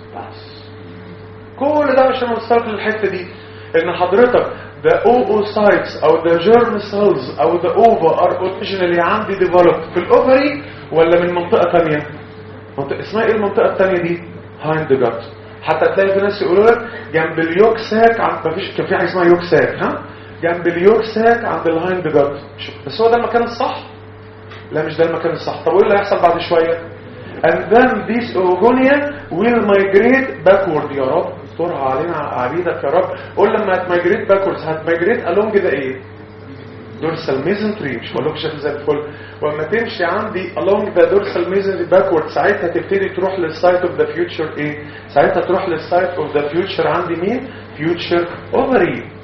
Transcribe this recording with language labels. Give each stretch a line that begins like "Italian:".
Arabic: بس كل ده عشان نوصل للحته دي، ان حضرتك
English: the oocytes
Arabic: او
English: the germ cells
Arabic: او
English: the ova are originally
Arabic: عندي developed في الاوفري ولا من منطقة تانية؟ اسمها ايه المنطقة التانية دي؟ هايند جات. حتى تلاقي في ناس يقولوا لك جنب اليوك ساك، مفيش كان في حاجة اسمها يوك ساك، ها؟ جنب اليوك ساك عند الهايند جات. بس هو ده المكان الصح؟ لا مش ده المكان الصح. طب وايه اللي هيحصل بعد شوية؟
English: and then this oogonia will migrate backward.
Arabic: يا رب صورها علينا عبيدك يا رب. قول لما هتميجريت باكورز، هتميجريت
English: along the
Arabic: ايه؟ دورسال ميزنتري. مش هقولك شايف زي الفل. ولما تمشي عندي
English: along the dorsal mesentery backwards,
Arabic: ساعتها تبتدي تروح
English: للسايت of the future
Arabic: ايه؟ ساعتها تروح للسايت اوف ذا فيوتشر عندي مين؟ فيوتشر اوفري.